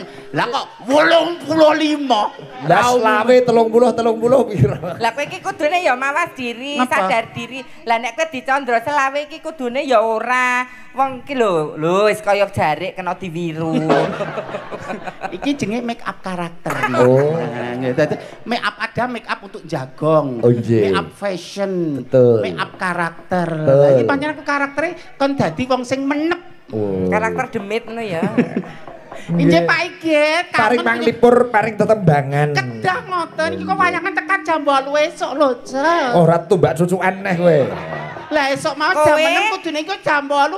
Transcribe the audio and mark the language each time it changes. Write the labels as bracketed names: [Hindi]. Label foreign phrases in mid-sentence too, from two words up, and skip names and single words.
[Javanese] Lah kok 85. Lah selawe 30 pira. Lah kowe iki kudune ya mawas diri, sadar diri. Lah nek kowe dicandra selawe iki kudune ya ora. Wong iki lho wis kaya jarik kena diwiru. Iki jenenge [English] make up [Javanese] karakter. Oh. Dadi [English] make up [Javanese] ada [English] make up [Javanese] untuk jagong. [English] Oh, yeah. Make up fashion. [Indonesian] Betul. [English] Make up karakter. [Indonesian] Betul. [Javanese] Lah iki pancen aku karaktere kon dadi wong sing menep. Oh. Karakter demit ngono ya. Injih Pak Igit, paring panglipur, paring tetembangan. Kedah ngoten iki kok wayangan tekan jam 8 esuk lho, Cek. Ora tumbak cucukan neh kowe. Lah esuk mau jam 6 kudune iku jam 8.